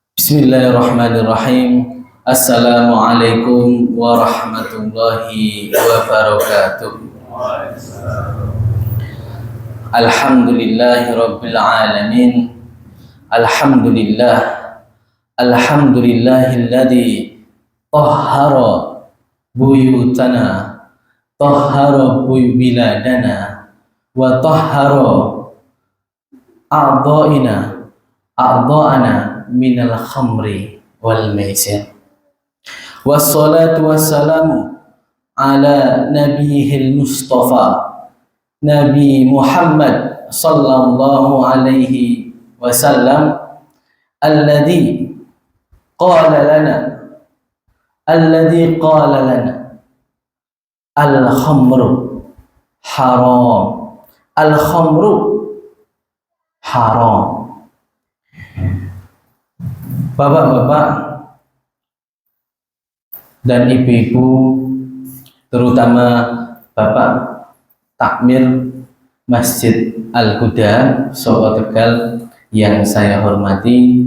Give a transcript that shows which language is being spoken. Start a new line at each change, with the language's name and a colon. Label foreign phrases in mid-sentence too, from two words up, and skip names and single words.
Arabic: بسم الله الرحمن الرحيم. السلام عليكم ورحمة الله وبركاته. الحمد لله رب العالمين. الحمد لله الذي طهر بيوتنا، طهر بلادنا، وطهر أعضاءنا من الخمر والميسر. والصلاة والسلام على النبي المصطفى نبي محمد صلى الله عليه وسلم الذي قال لنا الخمر حرام، الخمر حرام.
Indonesian: Bapak-bapak dan ibu-ibu, terutama Bapak Takmir Masjid Al-Huda Solo Tegal yang saya hormati,